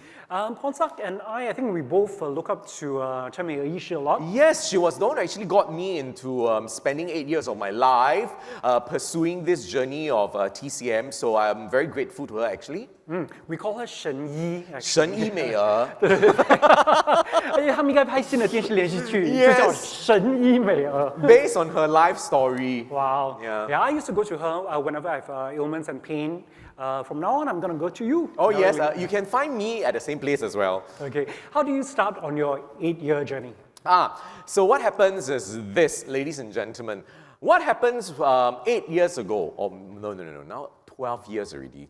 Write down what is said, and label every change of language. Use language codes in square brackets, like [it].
[en] Pornsak and I think we both look up to 陈美娥医师 a lot. Yes, she was the one who actually got me into spending 8 years of my life pursuing this journey of TCM. So I'm very grateful to her actually. We call her 神医. [zh] 神医美娥。而且他们应该拍新的电视连续剧，就叫神医美娥。 [en] Based on her life story. Wow. Yeah. I used to go to her whenever I have ailments and pain. From now on, I'm going to go to you. Oh yes, you can find me at the same place as well. Okay. How do you start on your 8-year journey? So what happens is this, ladies and gentlemen. What happens 8 years ago, or no, now 12 years already.